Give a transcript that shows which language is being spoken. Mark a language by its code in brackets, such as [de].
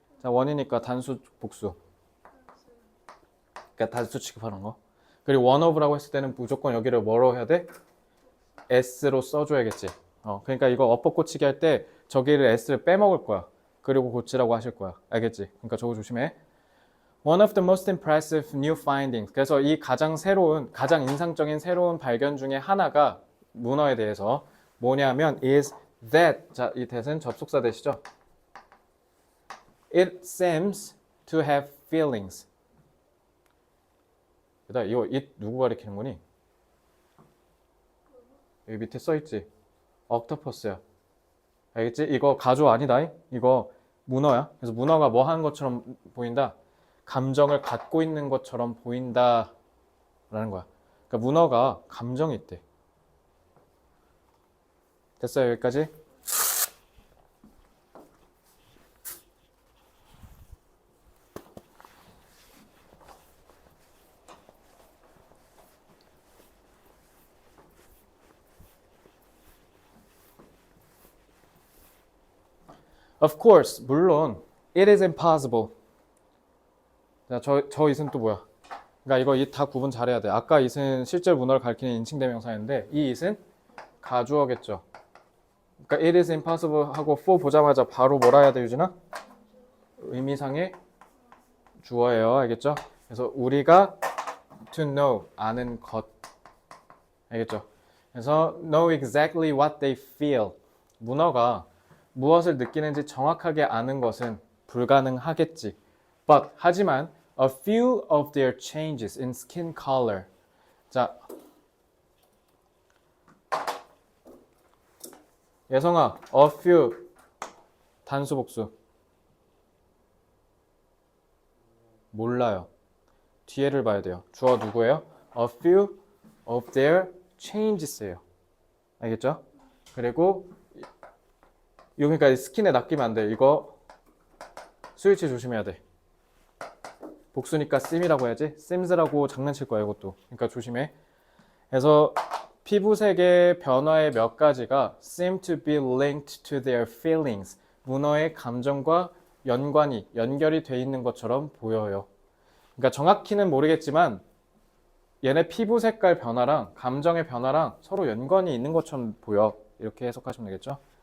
[ko] 자, one이니까 단수 복수. 그러니까 단수 취급하는 거. 그리고 one of라고 했을 때는 무조건 여기를 뭐로 해야 돼? s로 써줘야겠지. 그러니까 이거 어법 고치기 할 때 저기를 s를 빼먹을 거야. 그리고 고치라고 하실 거야. 알겠지? 그러니까 저거 조심해. [en] One of the most impressive new findings. [ko] 그래서 이 가장 인상적인 새로운 발견 중에 하나가 문어에 대해서 뭐냐면 is that. 자, 이 that은 접속사 대시죠? [en] It seems to have feelings. [ko] 그다음 이거 it 누구 가리키는 거니? 여기 밑에 써있지? octopus야. 알겠지? 이거 가조 아니다. 이거 문어야. 그래서 문어가 뭐 하는 것처럼 보인다? 감정을 갖고 있는 것처럼 보인다 라는 거야. 그러니까 문어가 감정이 있대. 됐어요? 여기까지? [en] Of course, [ko] 물론 [en] it is impossible. [ko] 자, 저 it은 또 뭐야? 그러니까 이거 it 다 구분 잘해야 돼. 아까 it은 실제 문어를 가리키는 인칭대명사인데 이 it은 가주어겠죠. 그러니까 it is impossible 하고 for 보자마자 바로 뭐라 해야 돼, 유진아? 의미상의 주어예요. 알겠죠? 그래서 우리가 [en] to know, [ko] 아는 것. 알겠죠? 그래서 [en] know exactly what they feel. [ko] 문어가 무엇을 느끼는지 정확하게 아는 것은 불가능하겠지. [en] But [ko] 하지만 [en] a few of their changes in skin color. [ko] 자, 예성아, a few 단수 복수. 몰라요. 뒤에를 봐야 돼요. 주어 누구예요? [en] A few of their changes예요. [ko] 알겠죠? 그리고 그러니까 스킨에 낚이면 안 돼. 이거 스위치 조심해야 돼. 복수니까 sim이라고 해야지. sims라고 장난칠 거야 이것도. 그러니까 조심해. 그래서 피부색의 변화의 몇 가지가 [en] seem to be linked to their feelings. [ko] 문어의 감정과 연결이 돼 있는 것처럼 보여요. 그러니까 정확히는 모르겠지만 얘네 피부 색깔 변화랑 감정의 변화랑 서로 연관이 있는 것처럼 보여. 이렇게 해석하시면 되겠죠?